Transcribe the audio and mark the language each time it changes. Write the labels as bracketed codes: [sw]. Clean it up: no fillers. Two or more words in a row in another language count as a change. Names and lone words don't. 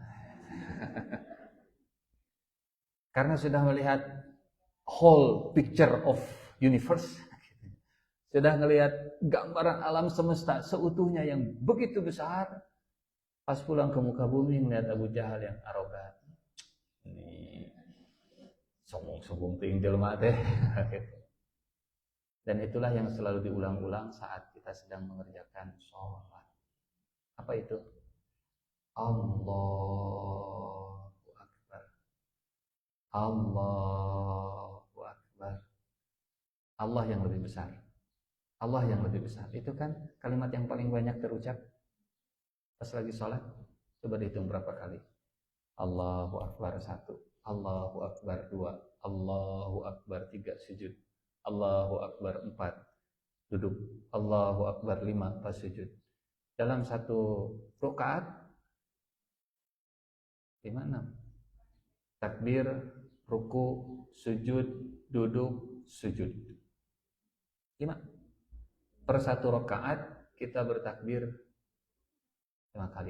[id] Karena sudah melihat [en] whole picture of universe, [id] sudah melihat gambaran alam semesta seutuhnya yang begitu besar. Pas pulang ke muka bumi melihat Abu Jahal yang arogan, ini sombong-sombong [su] ting jelema teh. [id] Dan itulah yang selalu diulang-ulang saat kita sedang mengerjakan sholat. Apa itu? [ar] Allahu Akbar. Allahu Akbar. [id] Allah yang lebih besar. Allah yang lebih besar. Itu kan kalimat yang paling banyak terucap pas lagi sholat. Coba dihitung berapa kali. [ar] Allahu Akbar [id] 1, [ar] Allahu Akbar [id] 2, [ar] Allahu Akbar [id] 3 sujud, [ar] Allahu Akbar [id] 4 duduk, [ar] Allahu Akbar [id] 5 pas sujud. Dalam satu rakaat 5, 6 takbir, ruku, sujud, duduk, sujud. 5 per satu rakaat kita bertakbir 5 kali.